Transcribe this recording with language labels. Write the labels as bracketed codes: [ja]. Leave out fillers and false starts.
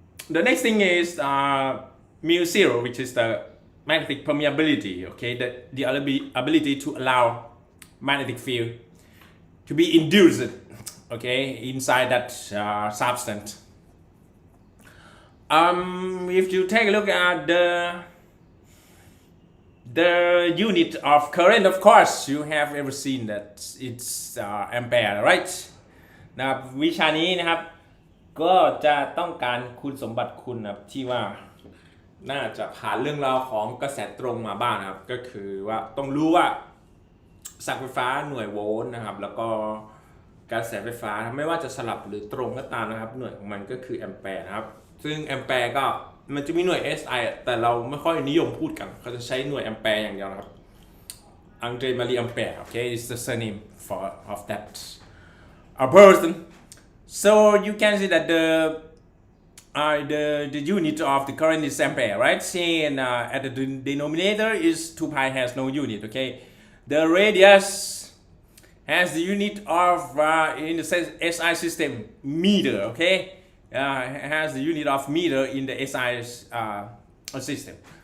[en] The next thing is mu0, which is the magnetic permeability, okay, the ability to allow magnetic field to be induced, okay, inside that substance. If you take a look at the unit of current, of course, you have ever seen that it's ampere, right? [th] นะครับวิชานี้นะครับก็จะต้องการคุณสมบัติคุณนะครับที่ว่าน่าจะผ่านเรื่องราวของกระแสตรงมาบ้างนะครับก็คือว่าต้องรู้ว่า สักไฟฟ้าหน่วยโวลต์นะครับแล้วก็กระแสไฟฟ้าไม่ว่าจะสลับหรือตรงก็ตามนะครับหน่วยของมันก็คือแอมแปร์นะครับซึ่งแอมแปร์ก็มันจะมีหน่วย SI แต่เราไม่ค่อยนิยมพูดกันเขาจะใช้หน่วยแอมแปร์อย่างเดียวนะครับอังเดรมารีแอมแปร์ [en] okay is the surname of that person so you can see that the the unit of the current is ampere, right? And at the denominator is 2 pi has no unit, okay? The radius has the unit of, in the SI system, meter, okay? Has the unit of meter in the SI system.